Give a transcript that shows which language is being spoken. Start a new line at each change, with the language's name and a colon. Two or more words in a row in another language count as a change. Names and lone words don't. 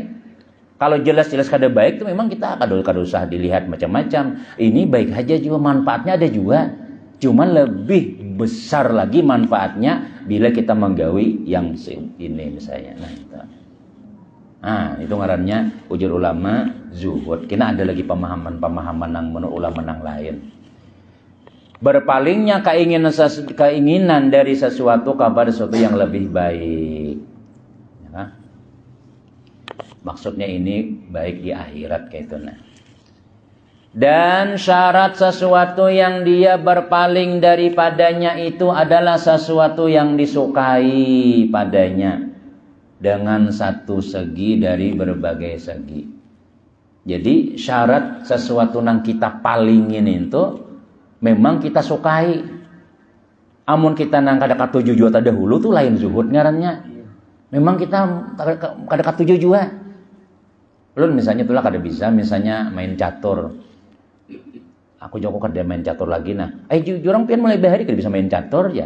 Banjar: Kalau jelas-jelas kada baik itu memang kita kada usah dilihat macam-macam.
Indonesian: Ini baik aja juga, manfaatnya ada juga. Cuman lebih besar lagi manfaatnya bila kita menggawi yang ini misalnya.
Banjar: Nah, itu ngarannya ujur ulama zuhud.
Indonesian: Kena ada lagi pemahaman yang menurut ulama yang lain. Berpalingnya keinginan dari sesuatu kepada sesuatu yang lebih baik. Ya. Maksudnya ini baik di akhirat kayak itu. Dan syarat sesuatu yang dia berpaling daripadanya itu adalah sesuatu yang disukai padanya dengan satu segi dari berbagai segi. Jadi syarat sesuatu yang kita palingin itu memang kita sukai.
Banjar: Amun kita nang kada katuju jua tadahulu tuh lain zuhud ngarannya. Memang kita kada katuju jua. Ulun misalnya itulah kada bisa misalnya main catur. Aku joko kada main catur lagi nah. Jurang pian mulai bahari kada bisa main catur ya.